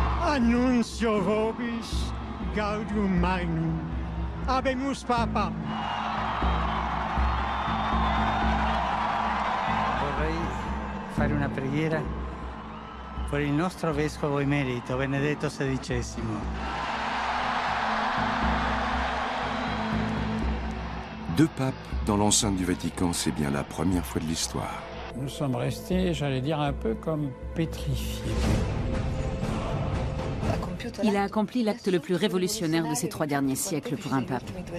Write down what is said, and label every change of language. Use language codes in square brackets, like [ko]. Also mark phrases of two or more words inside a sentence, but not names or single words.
[la] Annuncio vobis gaudium magnum. Habemus Papa. [it] Vorrei fare una preghiera per il nostro vescovo emerito, Benedetto XVI. [fr] Deux papes dans l'enceinte du Vatican, c'est bien la première fois de l'histoire. Nous sommes restés, j'allais dire, un peu comme pétrifiés. Il a accompli l'acte le plus révolutionnaire de ces 3 derniers siècles pour un pape.